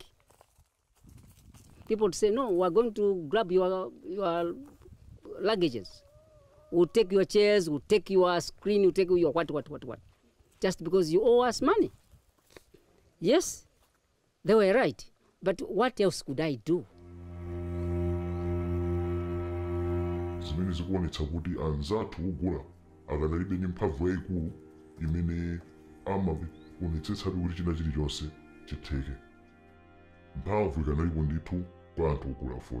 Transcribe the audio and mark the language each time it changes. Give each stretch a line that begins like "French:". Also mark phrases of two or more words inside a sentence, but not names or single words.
English: People would say, no, we're going to grab your luggages. We'll take your chairs, we'll take your screen, we'll take your what. Just because you owe us money. Yes, they were right. But what else could I do?
Nyanja: Zimene zikuonetsa kuti anzathu ogula akadalibe ndi mphamvu yayikulu imene amaonetsetsa kuti china chilichonse chitheke. Mphamvu ikanalipo ndithu kwa anthu ogula foni.